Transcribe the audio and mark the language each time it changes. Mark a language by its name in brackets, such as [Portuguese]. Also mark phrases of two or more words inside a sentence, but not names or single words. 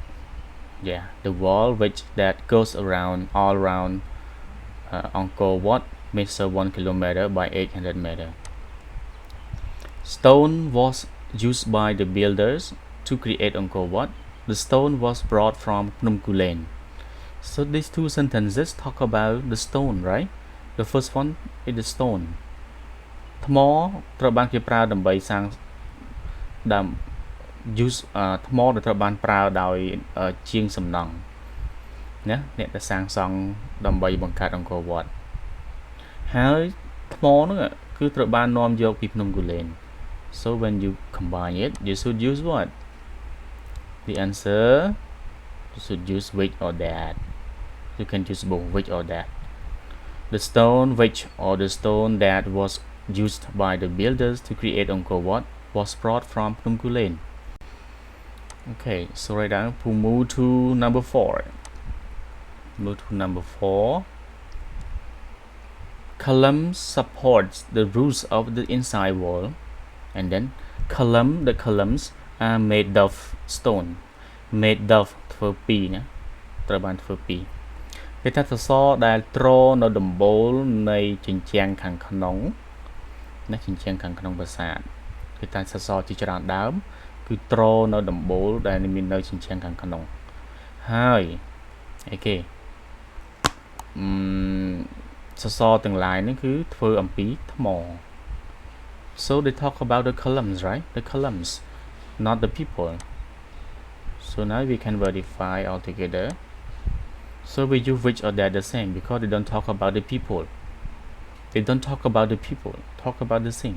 [English] Yeah, the wall which that goes around all around Angkor Wat measure 1 kilometer by 800 meter. Stone was used by the builders to create Angkor Wat. The stone was brought from Phnom Kulen. So these two sentences talk about the stone, right? The first one is the stone. [Khmer] ថ្មត្រូវបានគេប្រើដើម្បីសាងដើម use ថ្មដែលត្រូវបានប្រើដោយជាងសំណង់ណាអ្នកដែល សាងសង់ដើម្បីបង្កើតអង្គរវត្តហើយថ្មហ្នឹងគឺត្រូវបាននាំយកពីភ្នំគូលែន [English] so when you combine it you should use what the answer you should use which or that you can use both which or that the stone which or the stone that was used by the builders to create Angkor Wat was brought from Phnom Kulen. Okay, so right now we'll move to number 4. Move to number 4. Column supports the roofs of the inside wall, and then the columns are made of stone. Made of [Khmer] ធ្វើពីណាត្រូវបានធ្វើពីគេថាសសរដែលទ្រនៅដំបូលនៃជញ្ជាំងខាងក្នុងណាជញ្ជាំងខាងក្នុងប្រាសាទគេថាសសរជាច្រើនដើមគឺទ្រនៅដំបូលដែលមាននៅជញ្ជាំងខាងក្នុងហើយអីគេសសរទាំងឡាយហ្នឹងគឺធ្វើអំពីថ្ម [English] so they talk about the columns, right? The columns, not the people. So now we can verify all together. So we use which or that the same because they don't talk about the people. They don't talk about the people, talk about the thing.